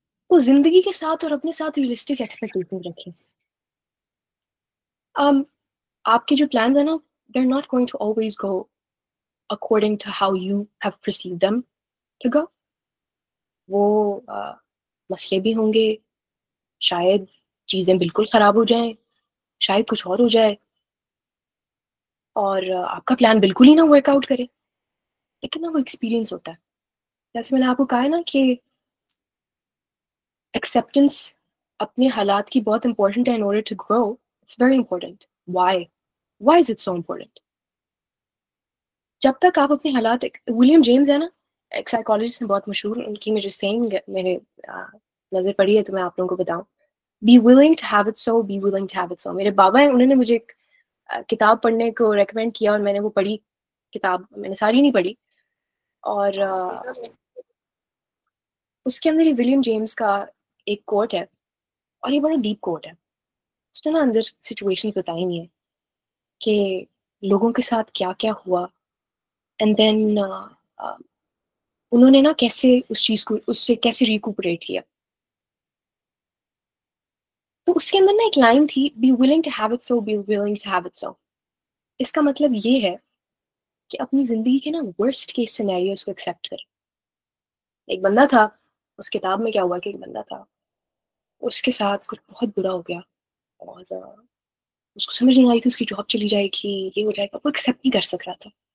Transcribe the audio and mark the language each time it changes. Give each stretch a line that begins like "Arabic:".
Urdu: تو زندگی کے ساتھ اور اپنے ساتھ ریئلسٹک ایکسپیکٹیشن رکھیں. آپ کے جو پلانز ہیں نا
English: they're not going to always go according to how you have perceived them to go.
Urdu: وہ مسئلے بھی ہوں گے، شاید چیزیں بالکل خراب ہو جائیں، شاید کچھ اور ہو جائے اور آپ کا پلان بالکل ہی نہ ورک آؤٹ کرے، لیکن نا وہ ایکسپیرینس ہوتا ہے. جیسے میں نے آپ کو کہا ہے نا کہ ایکسیپٹنس اپنے حالات کی بہت امپورٹنٹ ہے.
English: in order to grow it's very important. why is it so important؟
Urdu: جب تک آپ اپنے حالات، ولیم جیمز ہے نا ایک سائیکالوجسٹ ہیں بہت مشہور، ان کی مجھے سینگ میرے نظر پڑی ہے تو میں آپ لوگوں کو بتاؤں.
English: be willing to have it so, be willing to have it so.
Urdu: میرے بابا ہیں، انہوں نے مجھے ایک کتاب پڑھنے کو ریکمینڈ کیا اور میں نے وہ پڑھی. کتاب میں نے ساری نہیں پڑھی، اور اس کے اندر یہ ولیم جیمز کا ایک کوٹ ہے اور یہ بڑا ڈیپ کوٹ ہے. اس نے نا اندر سچویشن بتائی نہیں ہے کہ لوگوں کے ساتھ کیا کیا ہوا، اینڈ دین انہوں نے نا کیسے اس چیز کو اس سے کیسے ریکوپریٹ کیا. تو اس کے اندر نا ایک لائن تھی
English: be willing to have it so, be willing to have it so.
Urdu: اس کا مطلب یہ ہے کہ اپنی زندگی کے نا ورسٹ کیس سینیریوز کو ایکسیپٹ کریں. ایک بندہ تھا، اس کتاب میں کیا ہوا کہ ایک بندہ تھا، اس کے ساتھ کچھ بہت برا ہو گیا اور اس کو سمجھ نہیں آئی کہ اس کی جاب چلی جائے گی، یہ ہو جائے گا، وہ ایکسیپٹ نہیں کر سک رہا تھا.